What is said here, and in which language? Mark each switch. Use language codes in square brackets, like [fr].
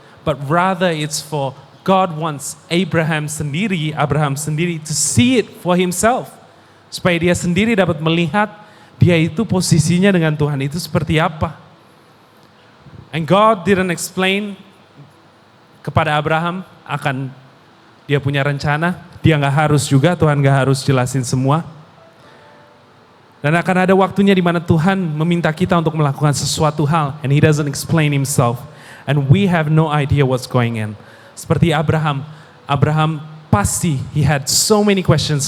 [en] But rather it's for God wants Abraham sendiri to see it for himself. [id] Supaya dia sendiri dapat melihat dia itu posisinya dengan Tuhan itu seperti apa. [en] And God didn't explain [id] kepada Abraham akan dia punya rencana. Dia gak harus juga, Tuhan gak harus jelasin semua. Dan akan ada waktunya di mana Tuhan meminta kita untuk melakukan sesuatu hal. [en] And He doesn't explain Himself. And we have no idea what's going on. [id] Seperti Abraham pasti [en] he had so many questions.